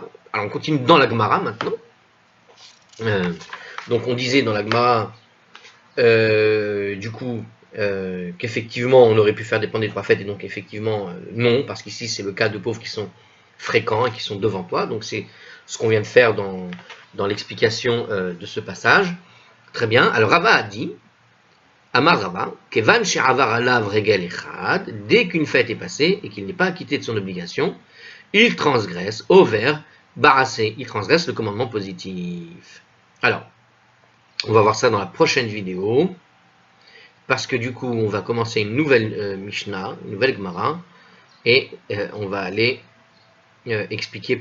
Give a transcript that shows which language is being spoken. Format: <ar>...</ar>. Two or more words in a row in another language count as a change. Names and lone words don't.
<fr>Alors, on continue dans la Gemara maintenant. Donc, on disait dans la Gemara, du coup, qu'effectivement, on aurait pu faire dépendre des 3 fêtes, et donc, effectivement, non, parce qu'ici, c'est le cas de pauvres qui sont fréquents et qui sont devant toi. Donc, c'est ce qu'on vient de faire dans l'explication de ce passage. Très bien. Alors, Rava a dit,</fr> <he>אמר רבא, כיון שעבר עליו רגל אחד,</he> <fr>dès qu'une fête est passée et qu'il n'est pas acquitté de son obligation, il transgresse, over, barassé, il transgresse le commandement positif. Alors, on va voir ça dans la prochaine vidéo, parce que du coup, on va commencer une nouvelle Mishnah, une nouvelle Gemara, et on va aller expliquer plus loin les choses.</fr>